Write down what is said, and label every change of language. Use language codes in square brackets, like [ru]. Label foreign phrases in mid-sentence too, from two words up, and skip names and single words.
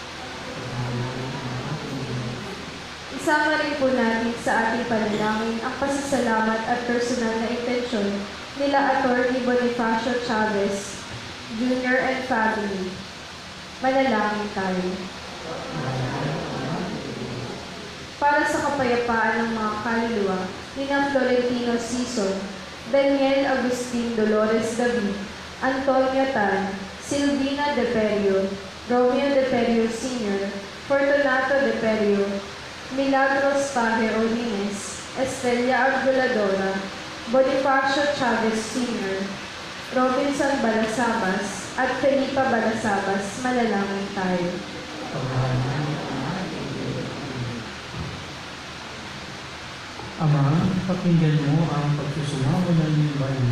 [tl] Isama rin po natin sa ating panalangin ang pasasalamat at personal na intensyon nila Atty. Bonifacio Chavez, Jr. [en] and family. [tl] Manalangin tayo. Para sa kapayapaan ng mga kaluluwa ni Florentino Sison, Daniel Agustin Dolores David, Antonio Tan, Silvina De Perio, Romeo De Perio Sr., Fortunato De Perio, Milagros Paje Orines, Estrella Arguladora, Bonifacio Chavez Sr., Robinson Balasabas, at Felipa Balasabas. Manalangin tayo. Mapagmahal namin Ama, dinggin mo kami. Ama, pakinggan mo ang pagsusumamo ng iyong bayan.